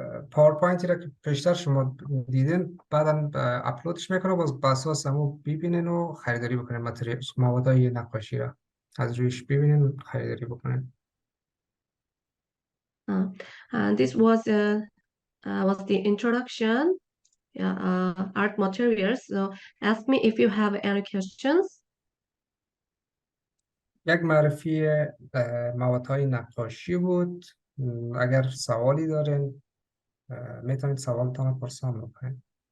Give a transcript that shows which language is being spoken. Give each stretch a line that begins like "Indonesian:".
Persian: پاورپوینتی را که پیشتر شما دیدین بعدا اپلودش میکنه، باز بساس همو ببینین و خریداری بکنین. موادهای نقاشی را از رویش ببینین خریداری بکنین.
English: This was the introduction. Art materials. So ask me if you have any questions.
Persian: یک معرفی موادهای نقاشی بود. اگر سوالی دارین میتونید سوالتان رو پرسان بکنید.